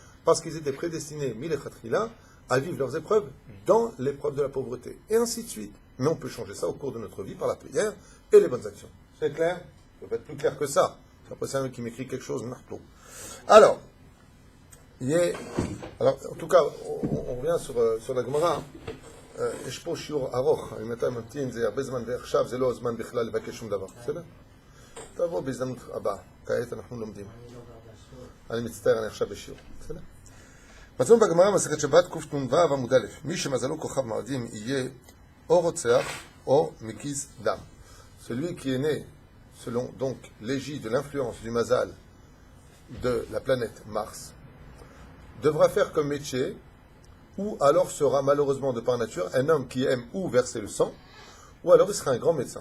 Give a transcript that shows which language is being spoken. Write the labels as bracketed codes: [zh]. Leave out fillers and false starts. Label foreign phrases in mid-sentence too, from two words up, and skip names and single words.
[fr] parce qu'ils étaient prédestinés, milechatchila, à vivre leurs épreuves dans l'épreuve de la pauvreté. Et ainsi de suite. Mais on peut changer ça au cours de notre vie par la prière et les bonnes actions. C'est clair? Ça peut être plus clair que ça. Après, c'est un mec qui m'écrit quelque chose, marteau. Alors, en tout cas, on revient sur la Gemara. [he] יש פה שיעור ארוך, אני מתי ממתין, זה הרבה זמן, ועכשיו זה לא זמן בכלל לבקש שום דבר, בסדר? תבוא בהזדמנות הבאה, כעת אנחנו לומדים. אני מצטער, אני עכשיו בשיעור, בסדר? מצאנו בגמרא מסכת שבת קנ"ו עמוד א', מי שמזלו כוכב מועדים יהיה או רוצח או מקיז דם. [fr] Celui qui est né selon donc l'égide de l'influence du mazal de la planète Mars devra faire comme métier, ou alors sera malheureusement de par nature un homme qui aime ou verser le sang, ou alors il sera un grand médecin.